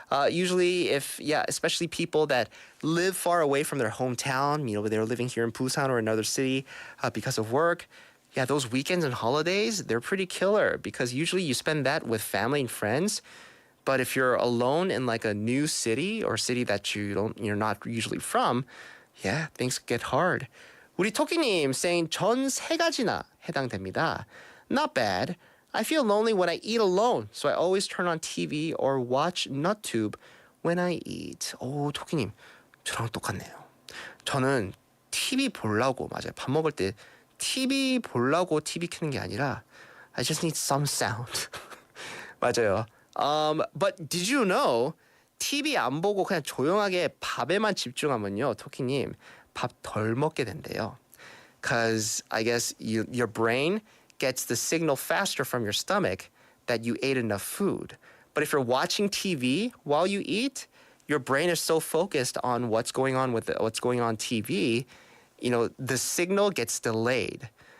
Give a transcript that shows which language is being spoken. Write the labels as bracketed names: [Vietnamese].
[English] Usually especially people that live far away from their hometown, they're living here in Busan or another city because of work. Yeah, those weekends and holidays, they're pretty killer because usually you spend that with family and friends. But if you're alone in a new city or city that you're not usually from, yeah, things get hard. [Korean] 우리 토끼님 saying 전 3가지나 해당됩니다. [English] Not bad. I feel lonely when I eat alone, so I always turn on TV or watch NutTube when I eat. [Korean] 오, 토끼님, 저랑 똑같네요. 저는 TV 보려고, 맞아요. 밥 먹을 때 TV 보려고 TV 켜는 게 아니라 [English] I just need some sound. [Korean] 맞아요. [English] But did you know [Korean] TV 안 보고 그냥 조용하게 밥에만 집중하면요, 토끼님, 밥 덜 먹게 된대요. [English] Because I guess your brain gets the signal faster from your stomach that you ate enough food. But if you're watching TV while you eat, your brain is so focused on what's going on TV, the signal gets delayed.